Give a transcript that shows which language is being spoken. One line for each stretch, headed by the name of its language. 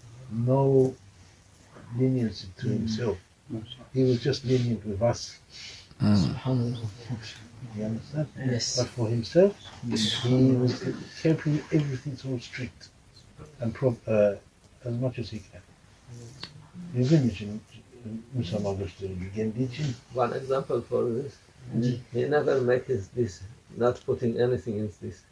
English: No leniency to himself. He was just lenient with us. You understand? Yes. But for himself, he was keeping everything so strict and as much as he can.
Turkish: Bizim için Müslüman gösterildiği için.
English: One example for this, he never makes this, not putting anything in this.